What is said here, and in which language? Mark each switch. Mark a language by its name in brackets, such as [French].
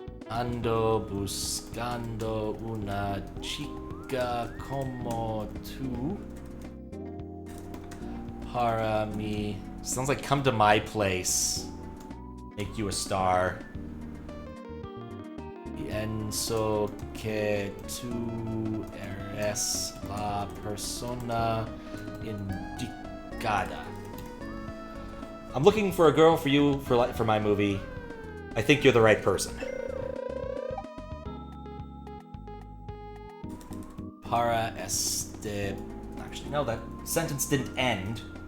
[Spanish] Ando buscando una chica como tú para mí. [English] Sounds like come to my place. Make you a star. [Spanish] Pienso que tú eres la persona indicada. [English] I'm looking for a girl for you for my movie. I think you're the right person. [Spanish] para este... [English] Actually, no, that sentence didn't end.